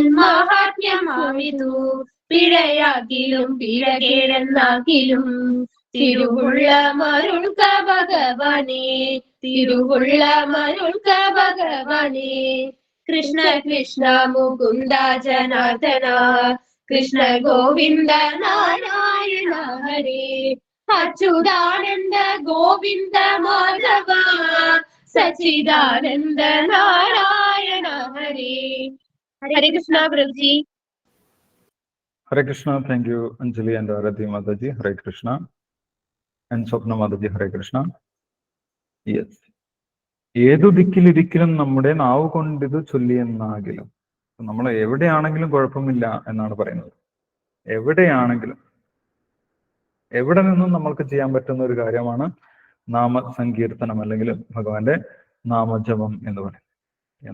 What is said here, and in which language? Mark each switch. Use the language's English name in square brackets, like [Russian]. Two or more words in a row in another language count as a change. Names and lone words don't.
[Malayalam] മഹാത്മ്യമാവിതു പിഴയാകിലും പിഴകേടെന്നാകിലും തിരുവുള്ള മരുൾക്ക ഭഗവാനെ തിരുവുള്ള മരുൾക്ക ഭഗവാനെ കൃഷ്ണ കൃഷ്ണ മുകുന്ദ ജനാർദ്ദന കൃഷ്ണ ഗോവിന്ദ നാരായണ ഹരേ അച്യുതാനന്ദ ഗോവിന്ദ മാധവ സച്ചിദാനന്ദ നാരായണ ഹരേ. [Sanskrit] ഹരേ കൃഷ്ണ പ്രഭുജി. Hare Krishna. [English] Thank you, Anjali and Aradhi Mataji. [Sanskrit] Hare Krishna. [English] And Swapna Mataji. [Sanskrit] Hare Krishna. [English] Yes. [Malayalam] ഏതു ദിക്കിലിരിക്കലും നമ്മുടെ നാവ് കൊണ്ടിത് ചൊല്ലിയെന്നാകിലും നമ്മൾ എവിടെയാണെങ്കിലും കുഴപ്പമില്ല എന്നാണ് പറയുന്നത്. എവിടെയാണെങ്കിലും എവിടെ നിന്നും നമ്മൾക്ക് ചെയ്യാൻ പറ്റുന്ന ഒരു കാര്യമാണ് നാമസങ്കീർത്തനം അല്ലെങ്കിൽ ഭഗവാന്റെ നാമജപം എന്ന് പറയുന്നത്.